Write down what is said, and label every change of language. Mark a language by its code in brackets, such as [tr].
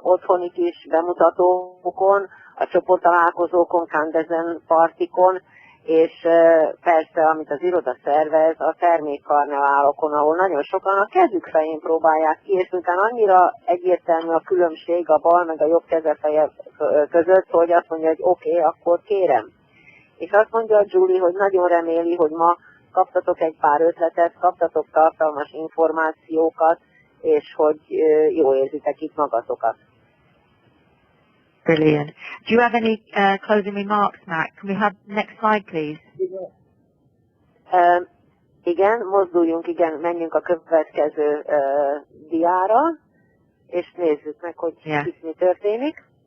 [hu] Otthonit is, bemutatókon, a csoporttalálkozókon, Kandesn partikon, és persze, amit az iroda szervez, a termékkarneválokon, ahol nagyon sokan a kezük fején próbálják ki, és miután annyira egyértelmű a különbség a bal meg a jobb kezefeje között, hogy azt mondja, hogy oké, akkor kérem. És azt mondja a Julie, hogy nagyon reméli, hogy ma kaptatok egy pár ötletet, kaptatok tartalmas információkat, és hogy jól érzitek itt magatokat. [en] Brilliant. Do you have any closing remarks, Matt? Can we have next slide, please? [hu] Igen, mozduljunk, menjünk a következő diára, és nézzük meg, hogy itt mi történik.